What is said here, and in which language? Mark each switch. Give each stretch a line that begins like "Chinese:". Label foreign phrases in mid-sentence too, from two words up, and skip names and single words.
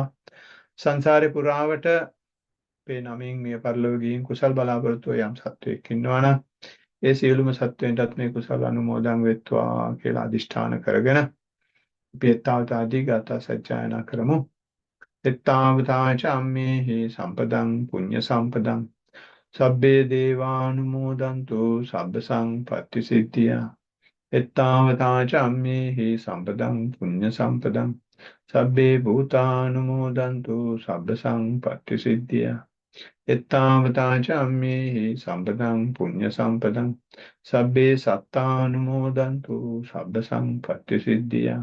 Sinhala: සංසාරේ පුරාවට අපේ නමින් මිය පරලොව ගිහින් කුසල් බලාපොරොත්තු යම් සත්වයක් ඉන්නවා නම් ඒ සියලුම සත්වයින්ටත් මේ කුසල අනුමෝදන් වෙත්වා කියලා අදිෂ්ඨාන කරගෙන අපි තාවතාදී ගාථා සජ්ජායනා කරමු.
Pali: එත්තාවතා චම්මේහි සම්පදං පුඤ්ඤ සම්පදං සබ්බේ දේවානුමෝදන්තු සබ්බ සංපත්ති සිද්ධියා එත්තාවතා චම්මේහි සම්පදං පුඤ්ඤ සම්පදං සබ්බේ භූතානුමෝදන්තු සබ්බ සංපත්ති සිද්ධියා එත්තාවතා චම්මේහි සම්පදං පුඤ්ඤ සම්පදං සබ්බේ සත්තානුමෝදන්තු සබ්බ සංපත්ති සිද්ධියා